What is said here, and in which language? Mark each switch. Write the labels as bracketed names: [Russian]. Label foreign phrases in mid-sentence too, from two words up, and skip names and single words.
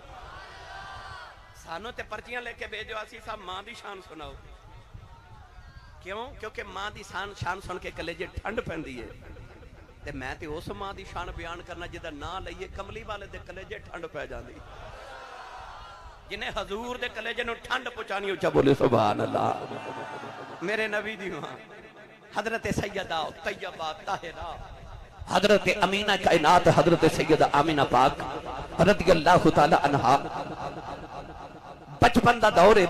[Punjabi] سانو تے پرچیاں لے کے بھیجو آسی صاحب ماں دی شان سناؤ کیوں کیونکہ ماں دی شان سن کے کلیجے ٹھنڈ پہندی ہے تے میں تے اس ماں دی شان بیان کرنا جدہ نہ لئیے کملی والے دے کلیجے ٹھنڈ پہ جاندی جنہیں حضور دے کلیجے نو ٹھنڈ پہنچانی اچھا بولے سبحان اللہ. میرے نبی دی ماں حضرت سیدہ طیبہ طاہرہ حضرت امینہ کائنات حضرت سیدہ آمینہ پاک رضی اللہ تعالی عنہا. بچپن دا دور ہے.